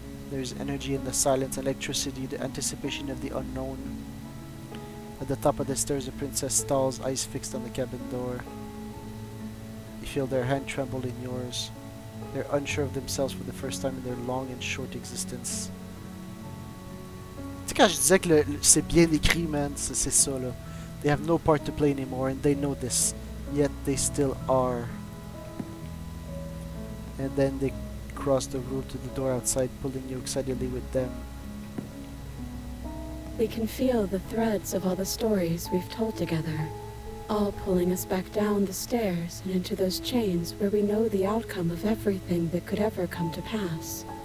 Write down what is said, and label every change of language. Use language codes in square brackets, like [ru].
[en] There's energy in the silence, electricity, the anticipation of the unknown. At the top of the stairs, the princess stalls, eyes fixed on the cabin door. You feel their hand tremble in yours. They're unsure of themselves for the first time in their long and short existence. [fr] sais, quand je disais que c'est bien écrit, man, c'est ça, là. [en] They have no part to play anymore, and they know this. Yet they still are. And then they cross the road to the door outside, pulling you excitedly with them. We can feel the threads of all the stories we've told together, all pulling us back down the stairs and into those chains where we know the outcome of everything that could ever come to pass.